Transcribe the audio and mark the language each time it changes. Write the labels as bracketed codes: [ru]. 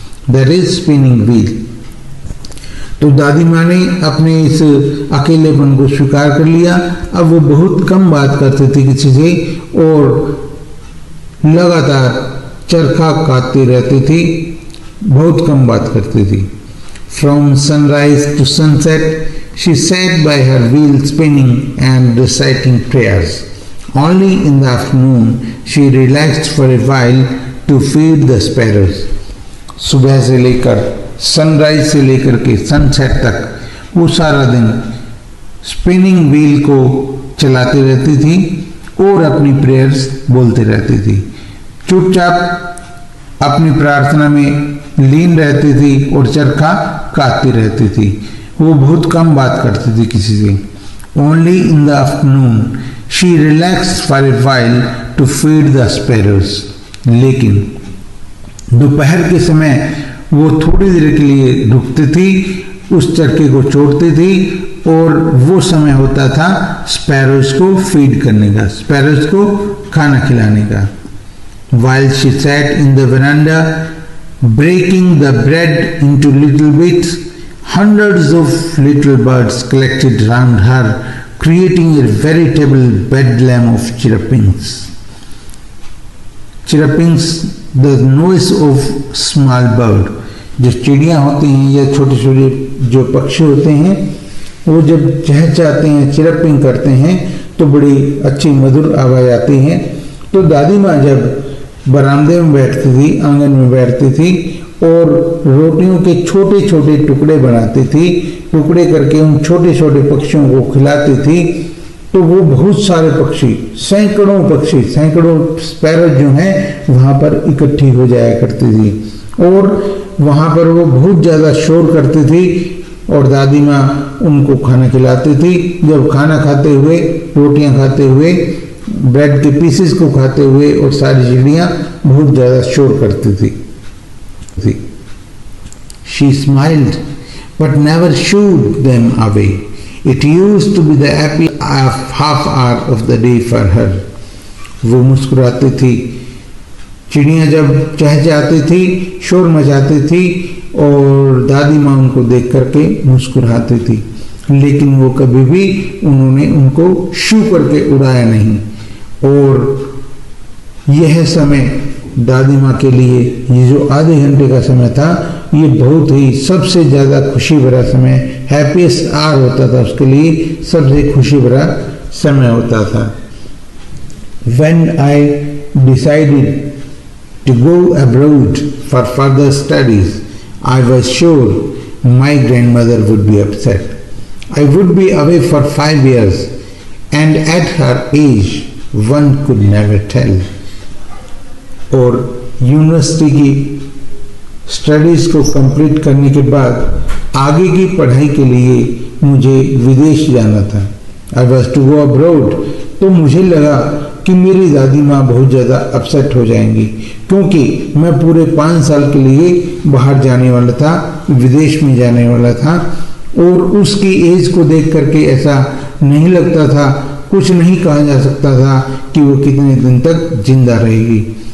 [en] That is spinning wheel. [hi] तो दादी माँ ने अपने इस अकेलेपन को स्वीकार कर लिया। अब वो बहुत कम बात करती थी किसी से और लगातार चरखा काटती रहती थी, बहुत कम बात करती थी। [en] From sunrise to sunset she sat by her wheel spinning and reciting prayers. Only in the afternoon she relaxed for a while to feed the sparrows. [hi] सुबह से लेकर सनराइज से लेकर के सनसेट तक वो सारा दिन स्पिनिंग व्हील को चलाती रहती थी और अपनी प्रेयर्स बोलती रहती थी। चुपचाप अपनी प्रार्थना में लीन रहती थी और चरखा काटती रहती थी। वो बहुत कम बात करती थी किसी से। [en] Only in the afternoon she relax for a while to feed the sparrows. [hi] लेकिन दोपहर के समय वो थोड़ी देर के लिए रुकती थी, उस चरखे को छोड़ती थी और वो समय होता था स्पैरोज को फीड करने का, स्पैरोज को खाना खिलाने का। [en] While she sat in the veranda breaking the bread into little bits, hundreds of little birds collected round her, creating a veritable bedlam of chirrupings. Chirrupings, the noise of small bird. [hi] जो चिड़ियाँ होती हैं या छोटे छोटे जो पक्षी होते हैं, वो जब चहचहाते हैं, चिरपिंग करते हैं तो बड़ी अच्छी मधुर आवाज़ आती है तो दादी माँ जब बरामदे में बैठती थी, आंगन में बैठती थी और रोटियों के छोटे छोटे टुकड़े बनाती थी, टुकड़े करके उन छोटे छोटे पक्षियों को खिलाती थी, तो वो बहुत सारे पक्षी, सैकड़ों पक्षी, सैकड़ों स्पैरो जो हैं वहाँ पर इकट्ठी हो जाया करती थी और वहाँ पर वो बहुत ज़्यादा शोर करती थी और दादी माँ उनको खाना खिलाती थी। जब खाना खाते हुए, रोटियां खाते हुए, ब्रेड के पीसेस को खाते हुए और सारी चिड़ियाँ बहुत ज़्यादा शोर करती थी। [en] She smiled but never shooed them away. It used to be the happy half hour of the day for her. [hi] वो मुस्कुराती थी, चिड़ियाँ जब चहचहाती थी, शोर मचाती थी और दादी माँ उनको देख करके मुस्कुराती थी, लेकिन वो कभी भी उन्होंने उनको शू करके उड़ाया नहीं। और यह समय दादी माँ के लिए, ये जो आधे घंटे का समय था, ये बहुत ही सबसे ज़्यादा खुशी भरा समय, हैप्पीएस्ट आवर होता था उसके लिए, सबसे खुशी भरा समय होता था। [en] When I decided to go abroad for further studies, I was sure my grandmother would be upset. I would be away for 5 years, and at her age, one could never tell. [hi] और university की studies को complete करने के बाद आगे की पढ़ाई के लिए मुझे विदेश जाना था। [en] I was to go abroad. [hi] तो मुझे लगा कि मेरी दादी माँ बहुत ज़्यादा अपसेट हो जाएंगी, क्योंकि मैं पूरे 5 साल के लिए बाहर जाने वाला था, विदेश में जाने वाला था और उसकी एज को देख करके ऐसा नहीं लगता था, कुछ नहीं कहा जा सकता था कि वो कितने दिन तक जिंदा रहेगी।